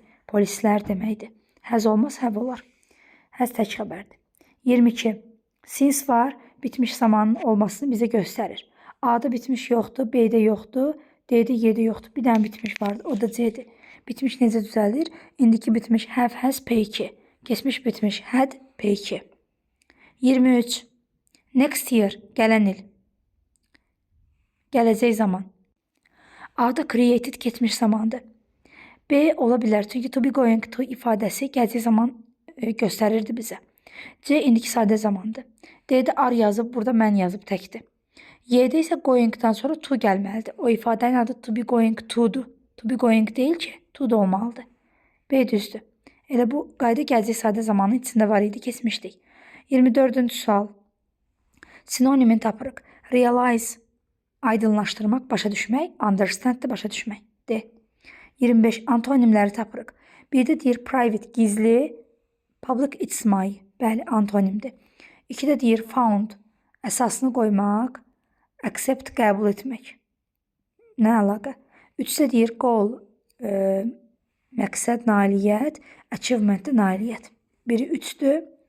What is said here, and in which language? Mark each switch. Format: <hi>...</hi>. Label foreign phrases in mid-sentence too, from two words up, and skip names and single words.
<az>Polislər deməkdir. Həz olmaz, həv olar. Həz tək xəbərdir. 22. Since var, bitmiş zamanın olmasını bizə göstərir. A-da bitmiş yoxdur, B-də yoxdur, D-də, Y-də yoxdur. Bir dənə bitmiş vardır, o da C-dir. Bitmiş necə düzəlir? İndiki bitmiş</az> <en>have, has,</en> <az>P2. Keçmiş bitmiş had, P2. 23.</az> <en>Next year,</en> <az>gələn il. Gələcək zaman. A-da created keçmiş zamandır. B ola bilər, çünki</az> <en>to be going to</en> <az>ifadəsi gələcək zaman göstərirdi bizə. C indiki sadə zamandır. D-də are yazıb, burada mən yazıb təkdir. Y-də isə going-dan sonra to gəlməlidir. O ifadənin adı</az> <en>to be going to-dur. To be going</en> <az>deyil ki, to da olmalıdır. B düzdür. Elə bu qayda gələcək sadə zamanın içində var idi, keçmişdik. 24-cü sual. Sinonimin tapırıq. Realize, aydınlaşdırmaq, başa düşmək, understand də başa düşmək. D. 25. Antonimləri tapırıq. Birdə deyir private, gizli,</az> <en>public it's my,</en> <az>bəli, antonimdir. 2-də deyir found, əsasını qoymaq, accept, qəbul etmək. Nə əlaqə? 3-də deyir goal, məqsəd, nailiyyət, achievement də nailiyyət. Biri 3-dür.</az>